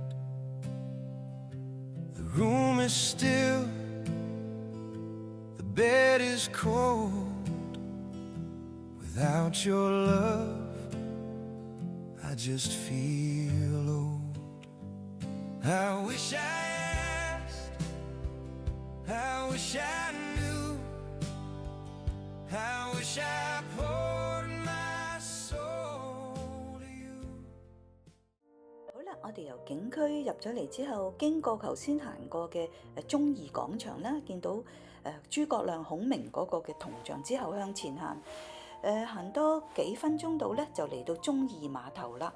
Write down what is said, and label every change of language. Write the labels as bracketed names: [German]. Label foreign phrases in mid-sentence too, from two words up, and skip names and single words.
[English] The room is still, the bed is cold, Without your love, I just feel old. I wish I asked, I wish I knew, I wish I poured my soul to you. [Cantonese] 好啦，我哋由景區入咗嚟之後，經過頭先行過嘅忠義廣場啦，見到諸葛亮、孔明嗰個嘅銅像之後向前行，行多幾分鐘到咧，就嚟到忠義碼頭啦。